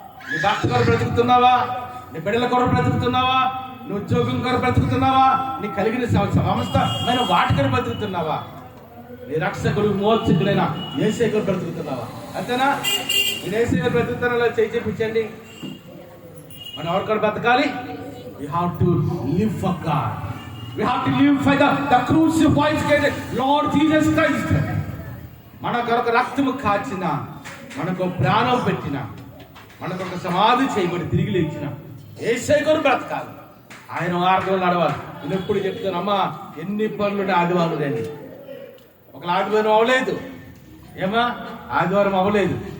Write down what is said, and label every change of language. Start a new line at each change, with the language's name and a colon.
Telugu: నీ భర్త కొరకు బ్రతుకుతున్నావా? నీ బిడ్డల కొరకు బ్రతుకుతున్నావా? నీ ఉద్యోగం కొరకు బ్రతుకుతున్నావా? నీ కలిగిన సంస్థమైన వాటి కొరకు బ్రతుకుతున్నావా? నీ రక్షకుడు మోక్షకుడైన యేసయ్య కొరకు బ్రతుకుతున్నావా? అంతేనా? నేను యేసయ్య కొరకు బ్రతుకుతానో చేయి చెప్పించండి. మనం ఎవరి కొరకు బ్రతకాలి?
English: We have to live for God. We have to live for the crucified Lord Jesus Christ.
Telugu: మన కొరకు రక్తము కాచిన, మనకు ప్రాణం పెట్టిన, మనకు ఒక సమాధి చేయబడి తిరిగి లేచిన యేసయ్య కొరకు బ్రతకాలి. ఆయన మార్గంలో నడవాలి. నేను ఎప్పుడు చెప్తాను, అమ్మా ఎన్ని పనులు ఆదివారం రండి. ఒక ఆదివారం అవ్వలేదు ఏమా? ఆదివారం అవ్వలేదు.